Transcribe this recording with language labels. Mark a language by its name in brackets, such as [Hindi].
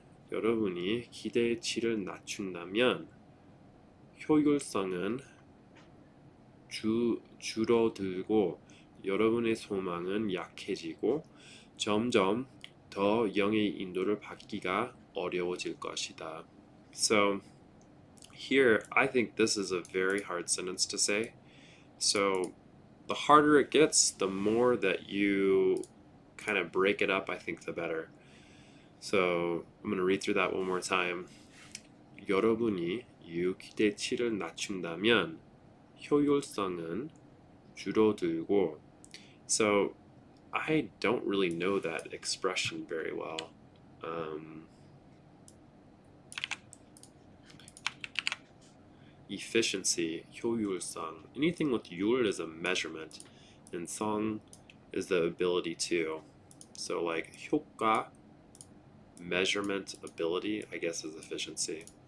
[Korean] 여러분이 기대치를 낮춘다면 효율성은 줄어들고 여러분의 소망은 약해지고 점점 더 영의 인도를 받기가 어려워질 것이다. [English] So here I think this is a very hard sentence to say. So the harder it gets, the more that you kind of break it up, I think the better. So I'm going to read through that one more time. [Korean] 여러분이 기대치를 낮춘다면 효율성은 줄어들고. [English] So I don't really know that expression very well. Efficiency, 효율성. Anything with 율 is a measurement, and 성 is the ability to. So like 효과, measurement, ability, I guess is efficiency.